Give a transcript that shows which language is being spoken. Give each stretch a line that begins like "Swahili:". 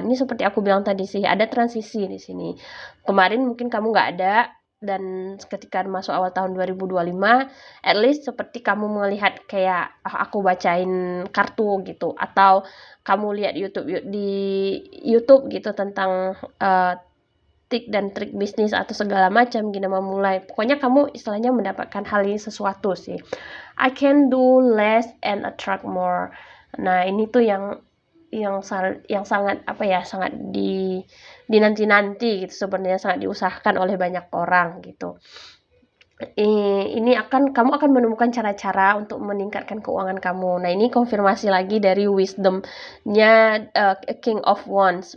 Indonesian: Ini seperti aku bilang tadi sih, ada transisi di sini. Kemarin mungkin kamu nggak ada, dan ketika masuk awal tahun 2025,
English: at least
Indonesian: seperti kamu melihat kayak aku bacain kartu gitu, atau kamu lihat di YouTube gitu tentang trik dan trik bisnis atau segala macam gini memulai. Pokoknya kamu istilahnya mendapatkan hal ini sesuatu sih.
English: I can do less and attract more.
Indonesian: Nah, ini tuh yang sangat apa ya, sangat dinanti-nanti gitu sebenarnya, sangat diusahakan oleh banyak orang gitu. Ini kamu akan menemukan cara-cara untuk meningkatkan keuangan kamu. Nah, ini konfirmasi lagi dari wisdom-nya King of Wands.